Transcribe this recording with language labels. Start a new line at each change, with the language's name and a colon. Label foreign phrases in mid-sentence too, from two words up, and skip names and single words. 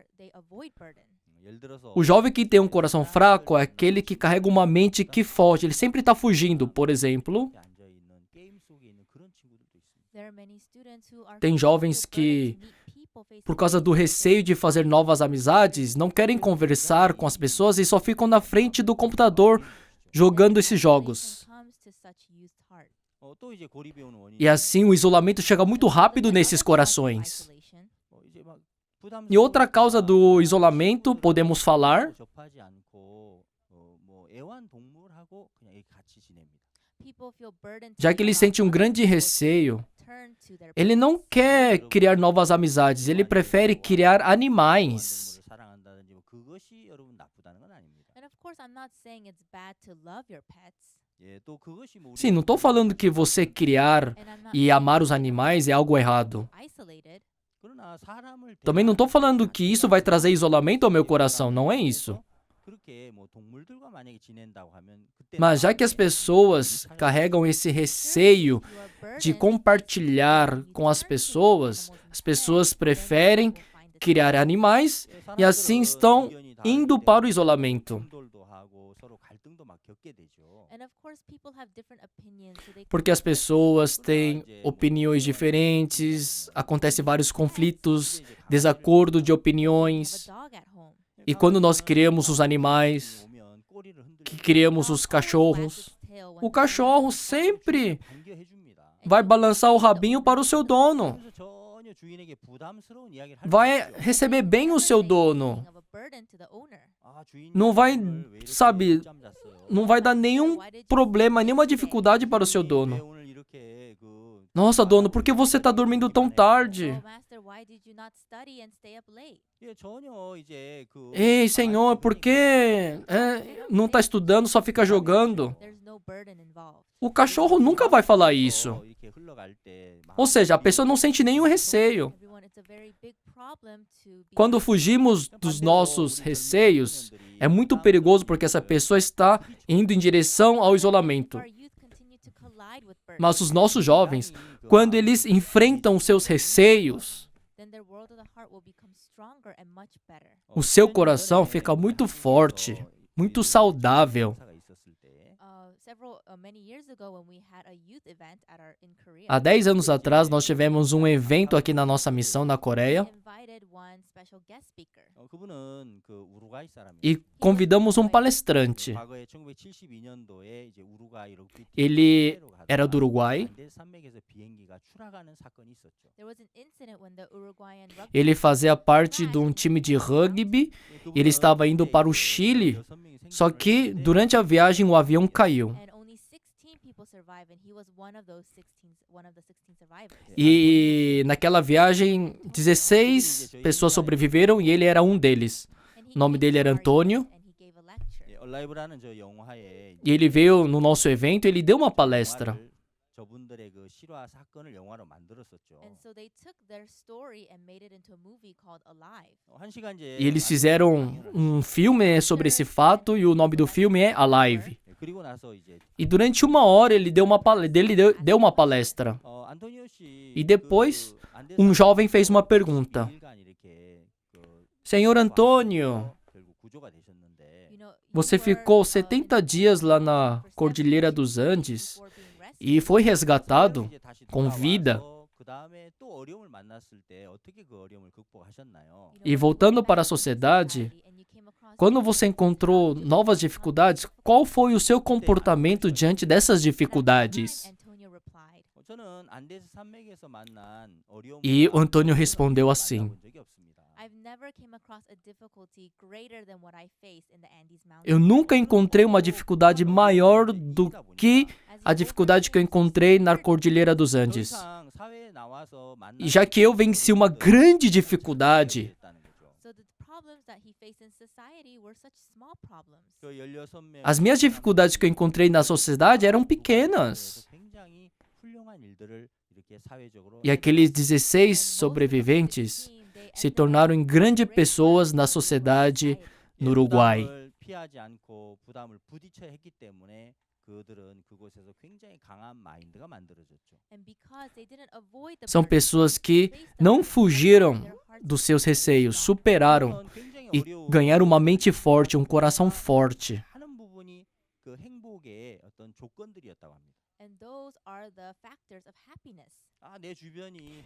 Korean: 예를 들어서
Portuguese: O jovem que tem um coração fraco é aquele que carrega uma mente que foge. Ele sempre está fugindo. Por exemplo,
Korean: 앉아 있는 게임 속에 있는 그런 친구들도 있습니다.
Portuguese: tem jovens que, por causa do receio de fazer novas amizades, não querem conversar com as pessoas e só ficam na frente do computador jogando esses jogos.
Korean: 또 이제 고립이 오는 원인이
Portuguese: E assim o isolamento chega muito rápido nesses corações.
Korean: 이제 막 부담스러운
Portuguese: E outra causa do isolamento, podemos falar,
Korean: 접하지 않고 뭐 애완동물하고 그냥 이렇게 같이 지냅니다.
Portuguese: já que ele sente um grande receio, ele não quer criar novas amizades, ele prefere criar animais.
Korean: 애완동물을 사랑한다든지 뭐 그것이 여러분 나쁘다는 건 아닙니다.
English: And of course, I'm not saying it's bad to love your pets.
Korean: 예, 또 그것이 뭐
Portuguese: Sim, não estou falando que você criar
English: And I'm not
Portuguese: e amar os animais é algo errado.
English: isolated.
Korean: 그러나 사람을
Portuguese: Também não estou falando que isso vai trazer isolamento ao meu coração, não é isso.
Korean: 그렇게 뭐 동물들과 만약에 지낸다고 하면 그때
Portuguese: Mas já que as pessoas carregam esse receio de compartilhar com as pessoas preferem criar animais e assim estão indo para o isolamento.
Korean: 충돌도 하고 서로 갈등도 막 겪게 되죠.
English: And of course, people have different opinions, so they
Portuguese: Porque as pessoas têm opiniões diferentes, acontecem vários conflitos, desacordo de
English: have a
Portuguese: opiniões.
English: dog at home.
Portuguese: E quando nós criamos os animais,
Korean: 오면 꼬리를
Portuguese: que
Korean: 흔들고
Portuguese: criamos os cachorros, o cachorro sempre
Korean: 반겨해 줍니다.
Portuguese: vai balançar o rabinho para o seu dono.
Korean: 그래서 전혀 주인에게 부담스러운 이야기를 할
Portuguese: Vai
Korean: 수 없죠.
Portuguese: receber bem o seu dono.
English: Of a burden to the owner.
Korean: 아, 주인이
Portuguese: Não vai,
Korean: 오늘 왜 이렇게
Portuguese: sabe,
Korean: 늦잠 잤어요?
Portuguese: Não vai dar nenhum problema, nenhuma dificuldade para o seu
Korean: 왜
Portuguese: dono.
Korean: 오늘 이렇게
Portuguese: Nossa, dono, por que você está dormindo tão tarde?
English: Oh, master, why did you not study and stay up late?
Korean: 예, 전혀 이제
Portuguese: Ei, senhor, por que não está estudando, só fica jogando?
English: There's no burden involved.
Portuguese: O cachorro nunca vai falar isso.
Korean: 이렇게 흘러갈 때
Portuguese: Ou seja, a pessoa não sente nenhum receio.
English: Everyone, it's a very big problem to be
Portuguese: Quando fugimos dos nossos receios, é muito perigoso porque essa pessoa está indo em direção ao isolamento.
English: our youth continue to collide with burdens.
Portuguese: Mas os nossos jovens, quando eles enfrentam seus receios,
English: Then their world of the heart will become stronger and much better.
Portuguese: o seu coração fica muito forte, muito saudável.
English: Many years ago when we had a youth event in Korea.
Portuguese: Há 10 anos atrás, nós tivemos um evento aqui na nossa missão na Coreia
English: invited one special guest speaker.
Korean: 그분은 그 우루과이 사람이에요.
Portuguese: e convidamos um palestrante.
Korean: 과거에 1972년도에 이제 우루과이 럭비
Portuguese: Ele era do Uruguai.
Korean: 안데스 산맥에서 비행기가 추락하는 사건이 있었죠.
English: There was an incident when the Uruguayan rugby
Portuguese: Ele fazia parte de um time de rugby. Ele estava indo para o Chile, só que durante a viagem o avião caiu.
English: and only 16 people survived, and he was one of the 16 survivors.
Portuguese: E naquela viagem, 16 pessoas sobreviveram e ele era um deles.
English: And he
Portuguese: O nome
English: came
Portuguese: dele
English: to
Portuguese: era
English: our
Portuguese: Antônio.
English: event and he gave a lecture.
Korean: 예, 얼라이브라는 저 영화에
Portuguese: E ele veio no nosso evento e ele deu uma palestra.
Korean: 영화를 저분들의 그 실화 사건을 영화로 만들었었죠.
English: And so they took their story and made it into a movie called Alive.
Korean: 한 시간 이제
Portuguese: E eles fizeram um filme sobre esse fato e o nome do filme é Alive.
Korean: 예, 그리고 나서 이제
Portuguese: E durante 1 hora ele deu uma palestra.
Korean: 안토니오 씨
Portuguese: E depois, um jovem fez uma pergunta. Senhor Antônio,
Korean: 결국 구조가 되셨는데
English: You know,
Portuguese: você ficou 70 dias lá na Cordilheira dos Andes
English: before being rescued.
Portuguese: e foi resgatado
Korean: 이제 다시
Portuguese: com vida.
Korean: 돌아와서 그다음에 또 어려움을 만났을 때 어떻게 그 어려움을 극복하셨나요?
Portuguese: E voltando para a sociedade,
English: And you came across
Portuguese: quando você encontrou novas dificuldades, qual foi o seu comportamento diante dessas dificuldades?
English: Antonio replied,
Korean: 저는 안데스 산맥에서 만난 어려움
Portuguese: E o Antônio respondeu assim:
English: I've never came across a difficulty greater than what I face in the Andes Mountains.
Portuguese: Eu nunca encontrei uma dificuldade maior do que a dificuldade que eu encontrei na Cordilheira dos Andes. E já que eu venci uma grande dificuldade,
English: So the problems that he faced in society were such small problems.
Portuguese: as minhas dificuldades que eu encontrei na sociedade eram pequenas. E aqueles 16 sobreviventes se tornaram em grandes pessoas na sociedade no Uruguai.
Korean: 피하지 않고 부담을 부딪혀 했기 때문에 그들은 그곳에서 굉장히 강한 마인드가 만들어졌죠.
English: And because they didn't avoid the
Portuguese: São
English: burden,
Portuguese: pessoas que não fugiram dos seus receios, superaram e ganharam uma mente forte, um coração forte.
Korean: 하는 부분이 그 행복의 어떤 조건들이었다고 합니다.
English: and those are the factors of happiness.
Korean: 내 주변이